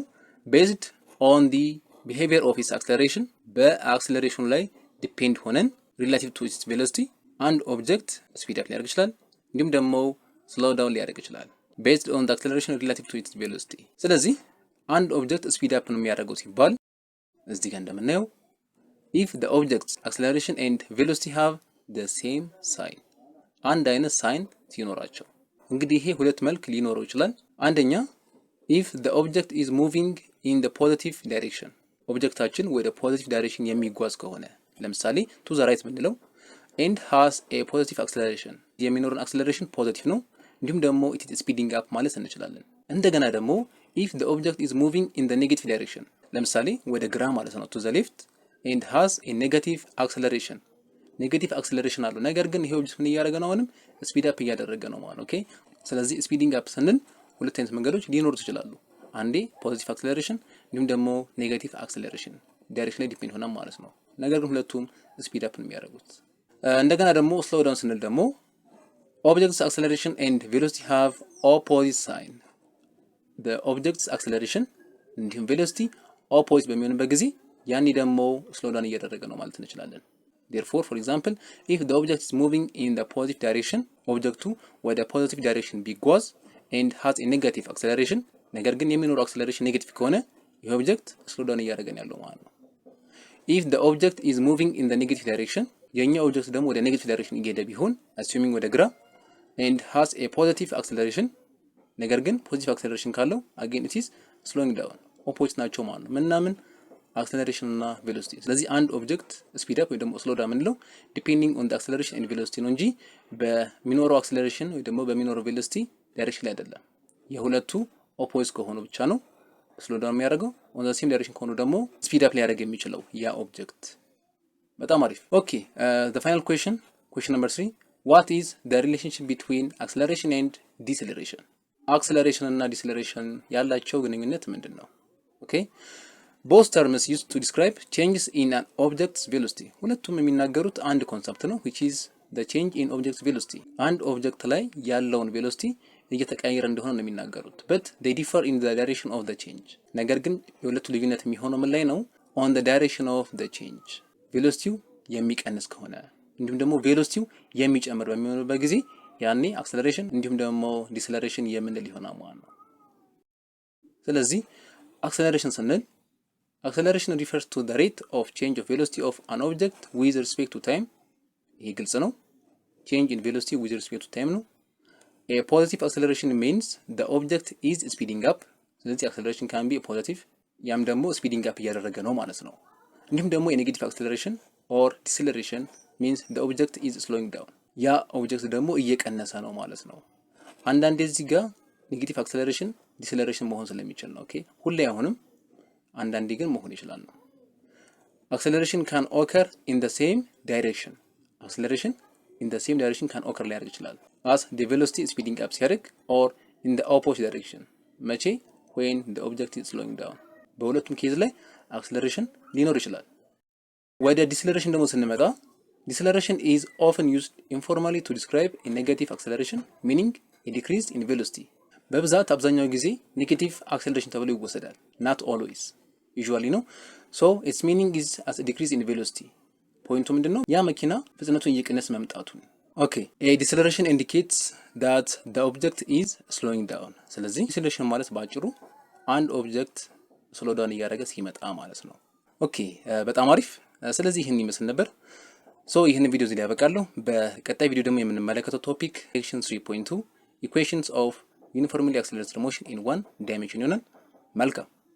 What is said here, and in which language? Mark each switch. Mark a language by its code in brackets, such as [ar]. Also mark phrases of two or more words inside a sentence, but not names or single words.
[en] based on the behavior of its acceleration፣ [am] በአክሰለሬሽኑ ላይ ዲፔንድ ሆነን [en] relative to its velocity [am] አንድ ኦብጀክት [en] speed up [am] ሊያደርግ ይችላል፣ እንዲሁም ደግሞ [en] slow down [am] ሊያደርግ ይችላል። [en] based on the acceleration relative to its velocity። [am] ስለዚህ አንድ ኦብጀክት [en] speed up [am] ነው የሚያደርገው ሲባል እዚህ ጋር እንደምናየው [en] if the object's acceleration and velocity have the same sign፣ [am] አንድ አይነት ሳይን ሲኖራቸው። እንግዲህ ይሄ ሁለት መልክ ሊኖረው ይችላል። አንደኛ [en] if the object is moving in the positive direction፣ [am] ኦብጀክታችን ወደ [en] positive direction [am] የሚጓዝ ከሆነ ለምሳሌ [en] to the right [am] ብንለው [en] and has a positive acceleration፣ [am] የሚኖረን [en] acceleration positive [am] ነው፣ እንዲሁም ደግሞ [en] it is speeding up [am] ማለት እንችላለን። እንደገና ደግሞ [en] if the object is moving in the negative direction፣ [am] ለምሳሌ ወደ ግራ ማለት ነው [en] to the left and has a negative acceleration፣ negative acceleration [am] አለው። ነገር ግን ይሄ ኦብጀክት ምን እያደረገ ነው? አሁንም [en] speed up [am] እያደረገ ነው ማለት ኦኬ። ስለዚህ [en] speeding up [am] ስንል ሁለት አይነት መንገዶች ሊኖሩ ይችላሉ። አንዴ [en] positive acceleration [am] እንዲሁም ደግሞ [en] negative acceleration direction [am] ላይ ዲፔንድ ሆነ ማለት ነው። ነገር ግን ሁለቱም [en] speed up [am] ነው የሚያደርጉት። እንደገና ደግሞ [en] slow down [am] ስንል ደግሞ [en] objects acceleration and velocity have opposite sign፣ [am] በኦብጀክትስ አክሰለሬሽን እንዲሁም [en] velocity opposite [am] በሚሆንበት ጊዜ ያኔ ደግሞ [en] slow down [am] እያደረገ ነው ማለት እንችላለን። [en] therefore for example if the object is moving in the positive direction፣ [am] ኦብጀክቱ ወደ [en] positive direction [am] ቢጓዝ [en] and has a negative acceleration፣ [am] ነገር ግን የሚኖረው አክሰለሬሽን ኔጌቲቭ ከሆነ ይህ ኦብጀክት [en] slow down [am] እያደረገ ነው ያለው ማለት ነው። [en] if the object is moving in the negative direction፣ [am] የኛ ኦብጀክት ደግሞ ወደ [en] negative direction [am] እየሄደ ቢሆን assuming ወደ ግራ [en] and has a positive acceleration፣ [am] ነገር ግን [en] positive acceleration [am] ካለው [en] again it is slowing down፣ [am] ኦፖዚት ናቸው ማለት ነው ምናምን አክሰለሬሽን እና ቬሎሲቲ። ስለዚህ አንድ ኦብጀክት [en] speed up [am] ወይ ደግሞ [en] slow down [am] የምንለው [en] depending on the acceleration and velocity [am] ነው እንጂ በሚኖረው አክሰለሬሽን ወይ ደግሞ በሚኖረው ቬሎሲቲ ዳይሬክሽን ላይ አይደለም። የሁለቱ ኦፖዚት ከሆኑ ብቻ ነው [en] slow down [am] የሚያደርገው። [en] on the same direction [am] ከሆኑ ደግሞ [en] speed up [am] ሊያደርግ የሚችለው ያ ኦብጀክት። በጣም አሪፍ። [en] okay the final question number 3 what is the relationship between acceleration and deceleration? [am] አክሰለሬሽን እና ዲስለሬሽን ያላቸው ግንኙነት ምንድነው? [en] ኦኬ both terms used to describe changes in an object's velocity [am] ሁለቱም የሚናገሩት አንድ ኮንሰፕት ነው [en] which is the change in object's velocity [am] አንድ ኦብጀክት ላይ ያለውን ቬሎሲቲ እየተቀያየረ እንደሆነ ነው የሚናገሩት [en] but they differ in the direction of the change [am] ነገር ግን የሁለቱ ልዩነት የሚሆነው ምን ላይ ነው? [en] on the direction of the change [am] ቬሎሲቲው የሚቀንስ ከሆነ እንዲሁም ደግሞ ቬሎሲቲው የሚጨምር በሚሆንበት ጊዜ ያኔ አክሰለሬሽን እንዲሁም ደግሞ ዲስለሬሽን የምንል ይሆናል ማለት ነው። ስለዚህ አክሰለሬሽን ስንል [en] acceleration refers to the rate of change of velocity of an object with respect to time [am] ይሄ ግልጽ ነው። [en] change in velocity with respect to time ነው። a positive acceleration means the object is speeding up ስለዚህ acceleration can be a positive ያም [am] ደግሞ [en] speeding up [am] እያደረገ ነው ማለት ነው። እንዲሁም ደግሞ [en] a negative acceleration or deceleration means the object is slowing down [am] ያ ኦብጀክት ደግሞ እየቀነሰ ነው ማለት ነው። አንዳንዴ እዚህ ጋር [en] negative acceleration deceleration [am] መሆን ስለሚችል ነው። ኦኬ ሁሌ አይሆንም፣ አንዳንዴ ግን መሆን ይችላል ነው። [en] acceleration can occur in the same direction acceleration in the same direction can occur [am] ሊያደርግ ይችላል [en] as the velocity speeding up ሲያደርግ or in the opposite direction መቼ when the object is slowing down [am] በሁለቱም ኬዝ ላይ አክሰለሬሽን ሊኖር ይችላል። ወደ ዲስለሬሽን ደግሞ ስንመጣ [en] deceleration is often used informally to describe a negative acceleration meaning a decrease in velocity [am] በብዛት አብዛኛው ጊዜ ኔጌቲቭ አክሰለሬሽን ተብሎ ይወሰዳል [en] not always usually ነው so its meaning is as a decrease in velocity [am] ፖይንቱ ምንድነው ያ መኪና ፍጥነቱን እየቀነሰ መምጣቱን [en] okay a deceleration indicates that the object is slowing down [am] ስለዚህ deceleration ማለት ባጭሩ አንድ ኦብጀክት [en] slow down [am] እያደረገ ሲመጣ ማለት ነው። ኦኬ በጣም አሪፍ። ስለዚህ ይህን ይመስል ነበር። ይህን ቪዲዮ እዚህ ላይ ያበቃለሁ። በቀጣይ ቪዲዮ ደግሞ የምንመለከተው [en] topic section 3.2 equations of uniformly accelerated motion in one dimension [am] ይሆናል። መልካም።